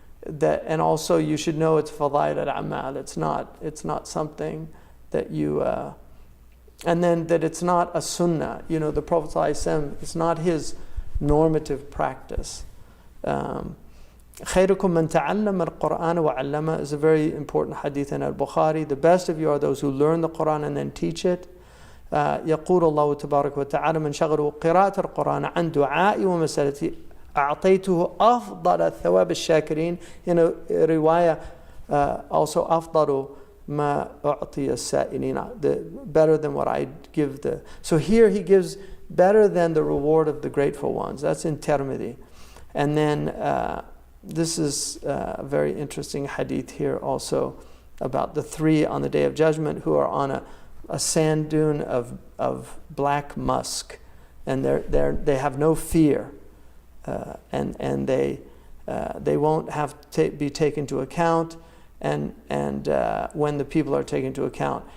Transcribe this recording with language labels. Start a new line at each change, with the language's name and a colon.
English: And also you should know it's fadail al-amal. It's not something that you, and then that it's not a sunnah. The Prophet ﷺ, it's not his normative practice.
Arabic: خيركم من تعلم القرآن وعلمه
English: is a very important hadith in al-Bukhari. The best of you are those who learn the Quran and then teach it.
Arabic: يقول الله تبارك وتعالى من شغله قراءة القرآن عن دعائي ومسألتي أعطيته أفضل الثواب الشاكرين.
English: In a riwayah also
Arabic: أفضل ما أعطي السائلين,
English: better than what I give the. So here he gives better than the reward of the grateful ones. That's in Tirmidhi. And then this is a very interesting hadith here also about the three on the Day of Judgment who are on a sand dune of black musk, and they have no fear, and they won't have to be taken into account, and when the people are taken into account.